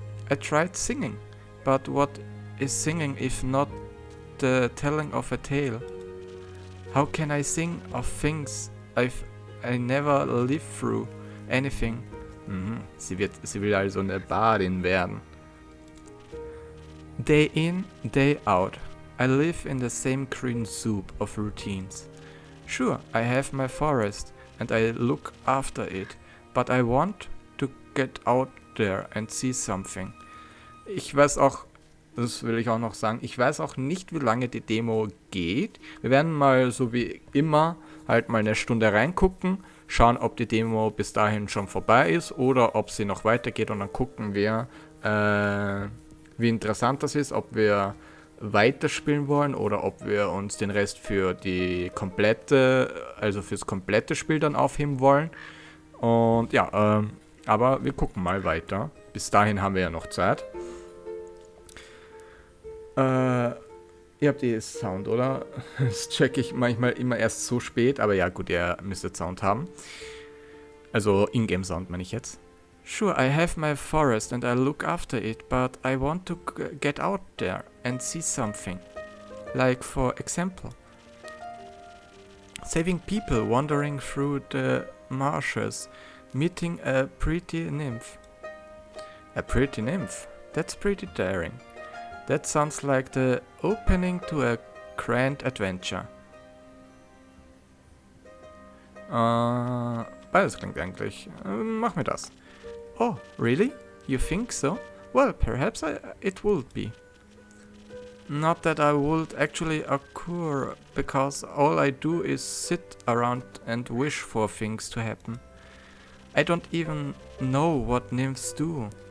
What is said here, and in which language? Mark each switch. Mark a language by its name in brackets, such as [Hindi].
[English] I tried singing, but what is singing if not the telling of a tale? How can I sing of things I never lived through? Anything. [German] Sie will also eine Bardin werden. [English] Day in, day out. I live in the same green soup of routines. Sure, I have my forest and I look after it, but I want to get out there and see something. [German] Ich weiß auch, das will ich auch noch sagen, ich weiß auch nicht, wie lange die Demo geht. Wir werden mal, so wie immer, halt mal eine Stunde reingucken, schauen, ob die Demo bis dahin schon vorbei ist oder ob sie noch weitergeht und dann gucken wir, wie interessant das ist, ob wir weiterspielen wollen oder ob wir uns den Rest für die fürs komplette Spiel dann aufheben wollen. Und ja, aber wir gucken mal weiter. Bis dahin haben wir ja noch Zeit. Ihr habt Sound, oder? Das checke ich manchmal immer erst so spät, aber ja gut, ihr müsstet Sound haben. Also Ingame Sound meine ich jetzt. [English] Sure, I have my forest and I look after it, but I want to get out there and see something. Like, for example, saving people wandering through the marshes, meeting a pretty nymph. A pretty nymph? That's pretty daring. That sounds like the opening to a grand adventure. [German] Beides klingt eigentlich. Mach mir das. [English] Oh, really? You think so? Well, perhaps it would be. Not that I would actually occur, because all I do is sit around and wish for things to happen. I don't even know what nymphs do.